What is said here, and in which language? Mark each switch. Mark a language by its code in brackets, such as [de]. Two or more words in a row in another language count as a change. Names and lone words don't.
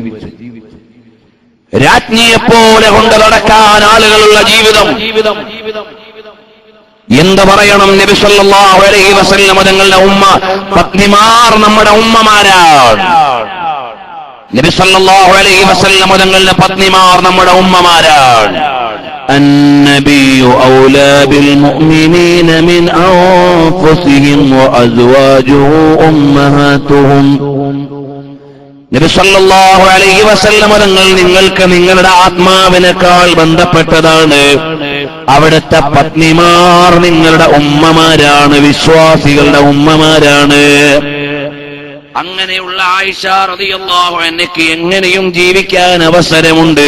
[ml] രാജ്ഞിയെപ്പോലെ കൊണ്ട് നടക്കാൻ ആളുകളുള്ള ജീവിതം. എന്ത് പറയണം? നബി [ar] صلى الله عليه وسلم [ml] തങ്ങളുടെ ഉമ്മ പത്നിമാർ നമ്മുടെ ഉമ്മമാരാണ്. നബി [ar] صلى الله عليه وسلم [ml] തങ്ങളുടെ പത്നിമാർ നമ്മുടെ ഉമ്മമാരാണ്. [ar] النبي أولى بالمؤمنين من أنفسهم وأزواجه أمهاتهم. [ml] നബി [ar] صلى الله عليه وسلم [ml] തങ്ങൾ നിങ്ങൾക്ക് നിങ്ങളുടെ ആത്മാവിനേക്കാൾ ബന്ധപ്പെട്ടതാണ്. അവിടുത്തെ പത്നിമാർ നിങ്ങളുടെ ഉമ്മമാരാണ്, വിശ്വാസികളുടെ ഉമ്മമാരാണ്. അങ്ങനെയുള്ള ആയിഷ [ar] رضي الله عنها [ml] എങ്ങനെയും ജീവിക്കാൻ അവസരമുണ്ട്.